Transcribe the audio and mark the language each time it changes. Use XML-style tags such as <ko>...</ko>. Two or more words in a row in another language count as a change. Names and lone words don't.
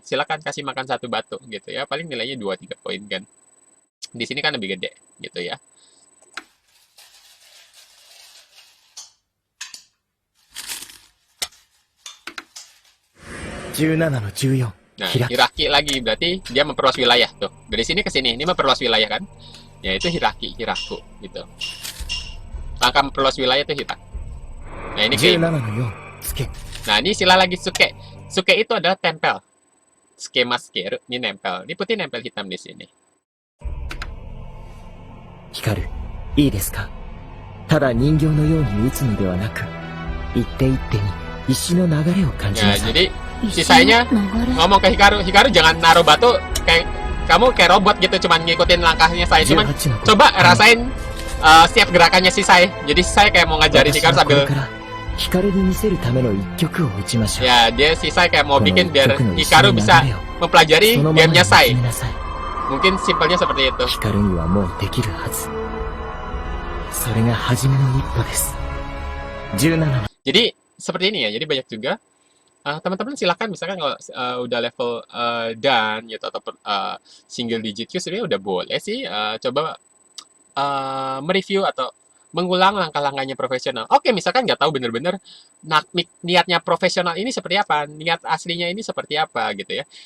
<id>Silakan kasih makan satu batu gitu ya. Paling nilainya 2-3 poin kan. Di sini kan lebih gede gitu ya.</id> <ja>17 の14、</ja> <id>Nah,</id> <ja>開き。</ja> <id>hiraki lagi berarti dia memperluas wilayah tuh. Dari sini ke sini, ini memperluas wilayah kan? Ya itu hiraki, hiraku gitu. Langkah memperluas wilayah itu hiraki. Nah, ini 17 kayak,</id> <ja>の4、つけ。</ja> <id>nah ini istilah lagi suke. Suke itu adalah tempel. Skema skeru, ini nempel. Ini putih nempel hitam di sini.</id> <ja>光る。いいですか？ただ人形のように打つのではなく、一手一手に石の流れを感じ</ja> <id>Ya,</id> <ja>なさい。</ja> <id>jadi sisanya ngomong ke Hikaru, Hikaru jangan naruh batu kayak kamu kayak robot gitu cuman ngikutin langkahnya saya. Cuman</id> <ja>18の5、</ja> <id>coba rasain setiap gerakannya si Sai. Jadi Sai kayak mau ngajarin</id> <ja>私 Hikaru はこれ</ja> <id>sambil</id> <ja>から光に見せるための一曲を打ちましょう。</ja> <id>ya dia si Sai kayak mau</id> <ja>この</ja> <id>bikin</id> <ja>一</ja> <id>biar</id> <ja>曲の一</ja> <id>Hikaru</id> <ja>緒の</ja> <id>bisa</id> <ja>流れを</ja> <id>mempelajari</id> <ja>そのままに</ja> <id>gamenya</id> <ja>見つ</ja> <id>Sai.</id> <ja>めなさい。</ja> <id>Mungkin simpelnya seperti itu.</id> <ja>光にはもうできるはず。それが初めの一歩です。17の</ja> <id>Jadi seperti ini ya. Jadi banyak juga teman-teman silakan misalkan kalau udah level dan gitu ataupun</id> <en>single digit</en> <id>Q sebenarnya udah boleh sih coba mereview atau mengulang langkah-langkahnya profesional. Oke, misalkan nggak tahu bener-bener niatnya profesional ini seperti apa, niat aslinya ini seperti apa gitu ya.</id>